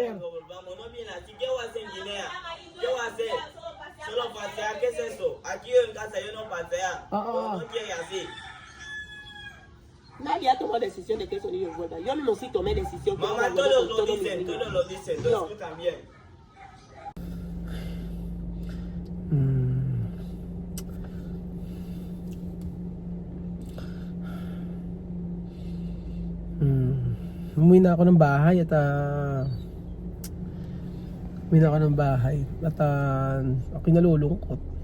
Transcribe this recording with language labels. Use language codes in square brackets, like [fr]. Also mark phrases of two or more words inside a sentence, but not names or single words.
[es] quieren que volvamos, no vienen así. ¿Qué voy a hacer en Guinea? ¿Qué voy a hacer? Solo pasear, ¿qué es eso? Aquí en casa yo no pasea. No quiere así. Nadie ha tomado decisión de que esos niños vuelvan. Yo mismo sí tomé decisión. que Mamá, yo voy a volver todos con lo todos mis dicen, niños. todos lo dicen, lo No. escuchan bien. [tl] Umuwi na ako ng bahay at ako'y nalulungkot.